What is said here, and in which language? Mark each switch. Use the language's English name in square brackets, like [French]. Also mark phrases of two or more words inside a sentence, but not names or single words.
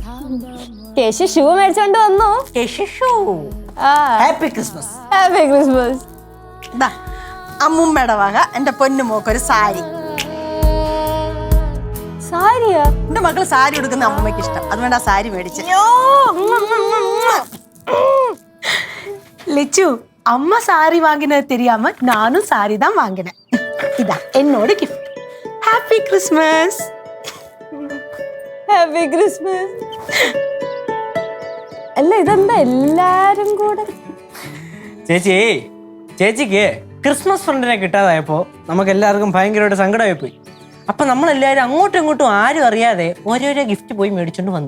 [Malayalam] കേശു ഷൂ മേടിച്ചോണ്ട് വന്നു. [English] Happy Christmas. Happy Christmas. [Malayalam] അമ്മൂമ്മയുടെ വക എന്റെ പൊന്നുമോക്കൊരു സാരി. സാരിയാ? എന്റെ മക്കള് സാരി ഉടുക്കുന്ന അമ്മൂമ്മയ്ക്ക് ഇഷ്ടം, അതുകൊണ്ട് ആ സാരി മേടിച്ചു. [Tamil] லெச்சு, அம்மா சாரி வாங்கினது தெரியாம நானும் சாரி தான் வாங்கினேன். இதா என்னோட கிஃப்ட். [English] Happy Christmas. Happy Christmas. [Malayalam] അല്ല ഇതെന്താ എല്ലാരും കൂടെ? ചേച്ചിക്ക് ക്രിസ്മസ് ഫ്രണ്ടിനെ കിട്ടാതായപ്പോ നമുക്ക് എല്ലാവർക്കും ഭയങ്കരമായിട്ട് സങ്കടമായി പോയി. അപ്പൊ നമ്മളെല്ലാവരും അങ്ങോട്ടും ഇങ്ങോട്ടും ആരും അറിയാതെ ഓരോരോ ഗിഫ്റ്റ് പോയി മേടിച്ചോണ്ട് വന്നു.